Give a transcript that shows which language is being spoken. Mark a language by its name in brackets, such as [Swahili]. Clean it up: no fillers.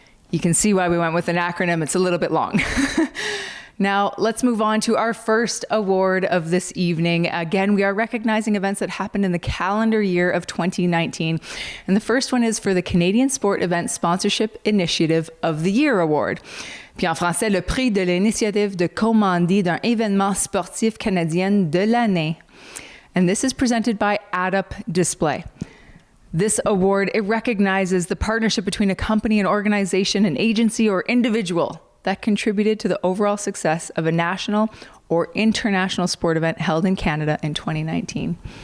[English] You can see why we went with an acronym. It's a little bit long. Now, let's move on to our first award of this evening. Again, we are recognizing events that happened in the calendar year of 2019. And the first one is for the Canadian Sport Event Sponsorship Initiative of the Year Award. [French] Puis en français, le prix de l'initiative de commandie d'un événement sportif canadien de l'année. [English] And this is presented by Add-Up Display. This award, it recognizes the partnership between a company, an organization, an agency, or individual that contributed to the overall success of a national or international sport event held in Canada in 2019.